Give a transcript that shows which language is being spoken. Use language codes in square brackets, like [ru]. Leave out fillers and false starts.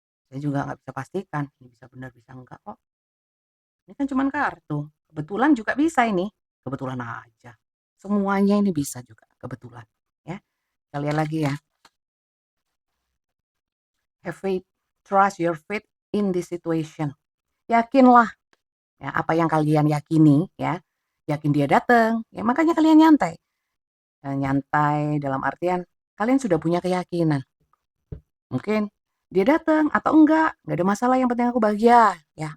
[id] Saya juga nggak bisa pastikan. Ini bisa benar bisa enggak kok. Ini kan cuma kartu. Kebetulan juga bisa ini. Kebetulan aja. Semuanya ini bisa juga kebetulan, ya. Kita lihat lagi ya. [en] Have faith, trust your faith in this situation. [id] Yakinlah, ya, apa yang kalian yakini, ya. Yakin dia datang, ya makanya kalian nyantai. Nyantai dalam artian kalian sudah punya keyakinan. Mungkin dia datang atau enggak ada masalah, yang penting aku bahagia, ya.